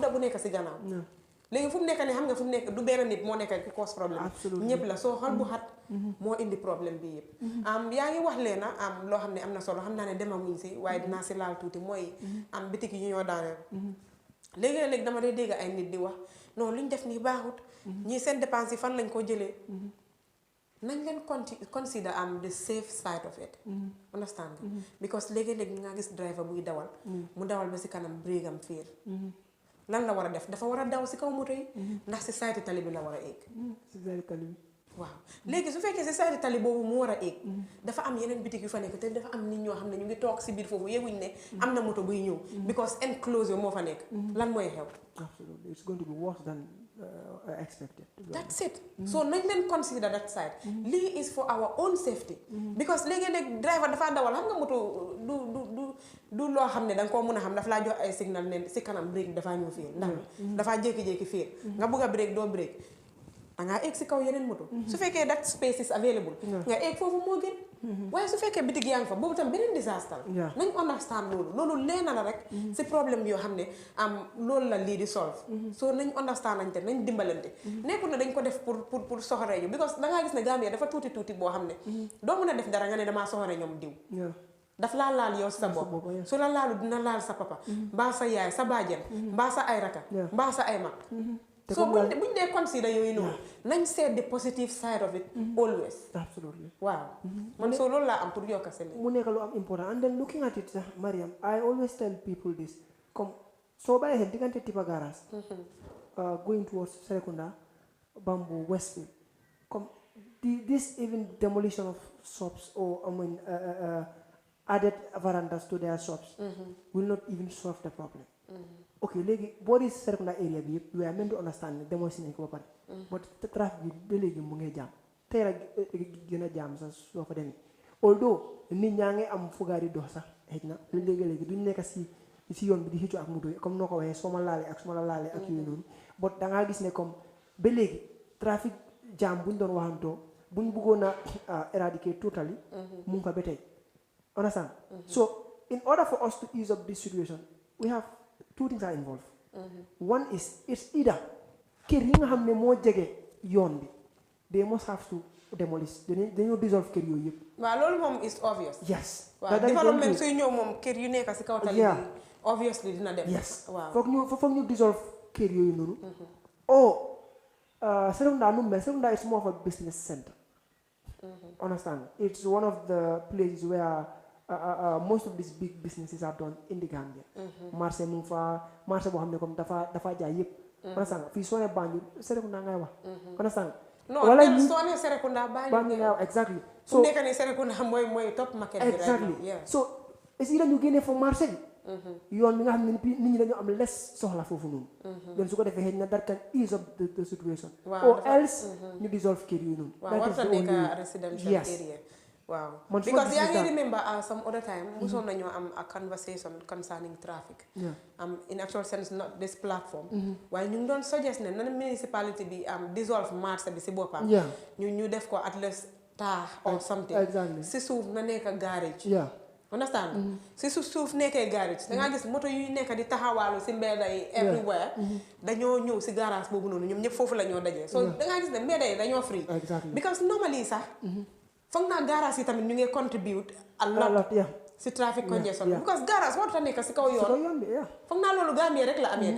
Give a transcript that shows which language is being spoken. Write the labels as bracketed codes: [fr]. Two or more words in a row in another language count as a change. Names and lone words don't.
[wo] nekk si gannaaw léegi fu mu nekk nii xam nga fu mu nekk du benn nit moo nekk ki cause problème ñëpp la soo xol bu xat moo indi problème bi yëpp yaa ngi wax leena loo xam ne am na solo xam naa ne demaguñ si waaye dinaa si laal tuuti mooy bitik yi ñoo daaneel léegi dama dee dégg ay nit di wax non lu ñu def nii baaxut ñii seen dépense yi fan lañ ko jëlee nañ leen [en] consider the safe side of it understand [wo] nga because léegi-léegi nga gis driver buy dawal mu dawal ba si kanam break am fiir lan la war a def dafa war a daw si kaw moto yi ndax si side tali bi la war a egg si side tali bi waaw léegi su fekkee si side tali boobu mu war a egg dafa am yeneen bitik yu fa nekk te dafa am nit ñoo xam ne ñu ngi toog si biir foofu yëguñ ne am na moto buy ñëw [en] because enclosure [wo] moo fa nekk lan mooy xew [en] absolutely it's going to be worse than expected that's it so [wo] nañ leen [en] consider that side [wo] lii [en] is for our own safety because [wo] léegi-léegi driver dafa dawal xam nga moto du loo xam ne danga koo mën a xam dafa laa jox ay signal ne si kanam break dafaa ñëw fiir ndax dafaa jékki-jékki fiir nga bëgg a break doo break dangaa egg si kaw yeneen moto su fekkee [en] that space is available [wo] nga egg foofu moo gën waaye su fekkee bitig yaa ngi fa boobu tam beneen disaster la nañ understand loolu leena la rek si problème yoo xam ne loolu la lii di [en] solve so [wo] nañ understand nañ te nañ dimbalante nekkul ne dañ ko def pour soxoree ñu because dangaa gis ne Gambia dafa tuuti boo xam ne doo mën a def dara nga ne damaa soxoree ñoom diw daf laa laal yow sa bopp su la laalu dina laal sa papa mbaa sa yaay sa baajen mbaa sa ay raka mbaa sa ay mag so buñ dee consider yooyu noonu nañ seet [en] the positive side of it always absolutely [wo] waaw man soo loolu laa am pour yokka seen mu nekk lu am [en] important and then looking at it sax Mariam I always tell people this comme [wo] soo bàyyi xel diggante [en] Tipa Garage going towards Serekunda Bamboo Westfield comme this even demolition of shops or added verandas to their shops will not even solve the problem okay [wo] léegi boo di Serekunda area bi yëpp [en] we are meant to understand [wo] ne demoo si nañ ko ba pare but trafic bi ba léegi mu ngi jaam tey la gën a jaam sax soo fa demee although nit ñaa ngi am fugaar yi dox sax xëj na léegi-léegi duñ nekk si yoon bi di xëccu ak moto yi comme noo ko waxee soo ma laalee ak su ma la laalee ak yooyu noonu but dangaa gis ne comme ba léegi trafic jaam buñ doon waxantoo buñ bëggoon a [en] eradicate totally [wo] mu ngi fa ba tey [en] understand so in order for us to ease up this situation we have two things are involved one is it's either [wo] kër yi nga xam ne moo jege yoon bi [en] they must have to demolish [wo] dañoo dissolve kër yooyu yëpp waaw loolu moom [en] is obvious yes [wo] waaw développement suy ñëw moom kër yu nekk si kaw tali bi obviously dina dem [en] yes [wo] waaw foog ñu dissolve kër yooyu noonu Serekunda nu mel Serekunda [en] is more of a business center understand it's one of the places where most of these big businesses are done in the Gambia [wo] marché mu ngi fa marché boo xam ne comme dafa jaay yëpp understand fii soo ne Banjul Serekunda ngay wax understand wala soo ne Serekunda Banjul ngay wax exactly so nekk ni Serekunda mooy [en] top market [wo] bi [en] exactly so [fr] est-ce que [wo] dañu génnee foofu marché bi yoon bi nga xam ne nit ñi dañoo am less soxla foofu noonu then su ko defee xëy na [en] that can ease up the situation or else [wo] ñu dissolve kër yooyu noonu warta nekk [en] residential area waaw because [wo] yaa ngi [en] remember some other time [wo] musoon nañoo am [en] a conversation concerning traffic in actual sense not this platform [wo] waaye ñu ngi doon [en] suggest [wo] ne nan municipality bi dissolve marché bi si boppam ñu def ko [en] at least [wo] taax [en] or something [wo] si suuf na nekk garage understand si suuf nekkee garage dangaa gis moto yu nekk di taxawaalu si mbedda yi everywhere dañoo ñëw si garage boobu noonu ñoom ñëpp foofu la ñoo dajee so dangaa gis ne mbedda yi dañoo [en] free because normally [wo] sax foog naa garage yi tamit ñu ngi [en] contribute a lot [wo] si [en] traffic congestion because [wo] garage warut a nekk si kaw yoon bi foog naa loolu Gambie rek la amee